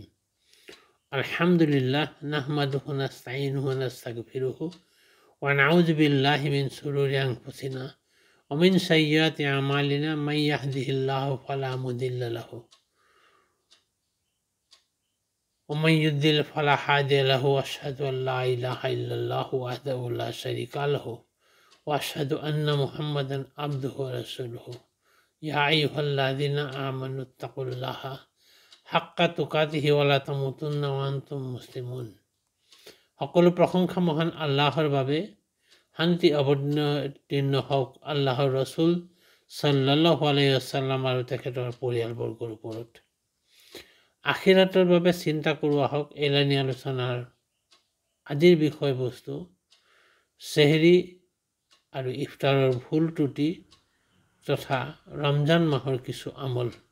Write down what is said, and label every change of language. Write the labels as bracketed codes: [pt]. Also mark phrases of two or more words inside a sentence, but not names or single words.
[ar] الحمد لله نحمده ونستعينه ونستغفره ونعوذ بالله من شرور أنفسنا ومن سيئات أعمالنا من يهده الله فلا مضل له ومن يضلل فلا هادي له وأشهد أن لا إله إلا الله وحده لا شريك له وأشهد أن محمدا عبده ورسوله. يا أيها الذين آمنوا اتقوا الله حق تقاته ولا تموتن وأنتم مسلمون. [as] সকলো প্ৰশংসা মহান আল্লাহৰ বাবে। শান্তি অৱতীৰ্ণ হওক আল্লাহৰ ৰসুল [ar] صلى الله عليه وسلم [as] আৰু তেখেতৰ পৰিয়ালবৰ্গৰ ওপৰত। আখিৰাতৰ বাবে চিন্তা কৰোঁ আহক। এলানি আলোচনাৰ আজিৰ বিষয়বস্তু চেহৰি আৰু ইফতাৰৰ ভুল ত্ৰুটি তথা ৰমজান মাহৰ কিছু আমল।